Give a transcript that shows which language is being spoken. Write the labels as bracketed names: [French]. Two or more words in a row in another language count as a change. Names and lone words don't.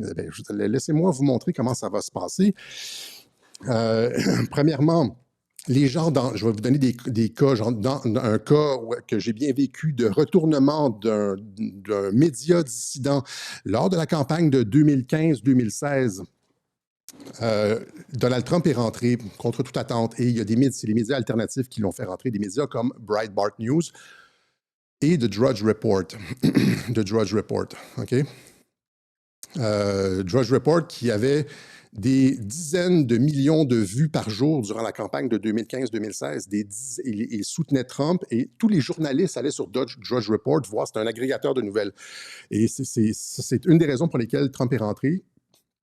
[French] Laissez-moi vous montrer comment ça va se passer. Premièrement, les gens, je vais vous donner des cas, genre dans un cas que j'ai bien vécu de retournement d'un média dissident lors de la campagne de 2015-2016. Donald Trump est rentré contre toute attente et c'est les médias alternatifs qui l'ont fait rentrer, des médias comme Breitbart News et The Drudge Report. The Drudge Report, OK? Drudge Report qui avait des dizaines de millions de vues par jour durant la campagne de 2015-2016. Il soutenait Trump et tous les journalistes allaient sur Drudge Report voir, c'est un agrégateur de nouvelles. Et c'est une des raisons pour lesquelles Trump est rentré.